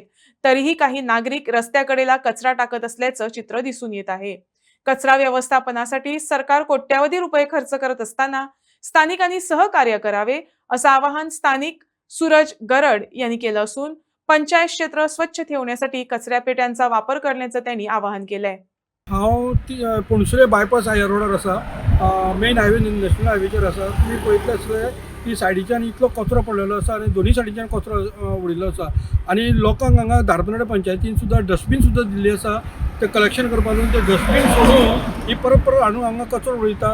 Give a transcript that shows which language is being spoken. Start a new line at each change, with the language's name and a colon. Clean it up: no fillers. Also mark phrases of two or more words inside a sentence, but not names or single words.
Marathi: तरीही काही नागरिक रस्त्याकडेला कचरा टाकत असल्याचं चित्र दिसून येत आहे। कचरा व्यवस्थापनासाठी सरकार कोट्यावधी रुपये खर्च करत असताना स्थानिकांनी सहकार्य करावे असं आवाहन स्थानिक सूरज गरड यांनी केलं असून पंचायत क्षेत्र स्वच्छ ठेवण्यासाठी कचरा पेट्यांचा वापर करण्याचं त्यांनी आवाहन केलंय।
Konkani: हांव पणसुले बायपास ह्या रोडार आसा,
English: main highway national
Konkani: हायवेचेर आसा। तुमी पळयतले आसले की सायडीच्यान इतलो कचरो पडलेलो आसा आनी दोनी सायडीच्यान कचरो उडिल्लो आसा आनी लोकांक हांगा धारबांदोडा पंचायतीन सुद्दां डस्टबीन सुद्दां दिल्ली आसा। ते कलेक्शन करपा लागून ते डस्टबीन सोडून ही परत परत हाडून हांगा कचरो उडयता।